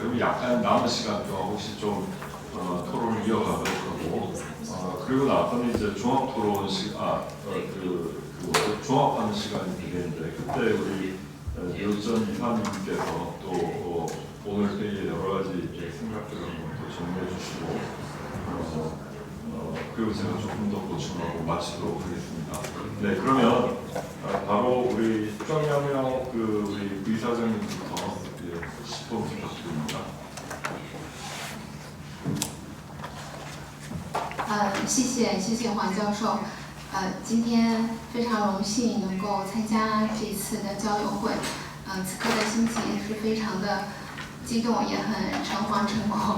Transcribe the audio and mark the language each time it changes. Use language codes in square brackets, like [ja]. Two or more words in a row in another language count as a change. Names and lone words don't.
[ko] 그리고 약간 남은 시간 동안 혹시 좀 토론을 이어가볼 거고, 그리고 나서는 이제 종합 토론 종합하는 시간이 되겠는데, 그때 우리 요전 이사님께서 또 오늘 회의에 여러 가지 생각들을 또 정리해 주시고, 그리고 제가 조금 더 보충하고 마치도록 하겠습니다. 네, 그러면 바로 우리 庄阳명 우리 의사장님부터 10분 부탁드립니다. [zh] 谢谢黄教授。今天非常荣幸能够参加这次的交流会。此刻的心情是非常的激动，也很诚惶诚恐。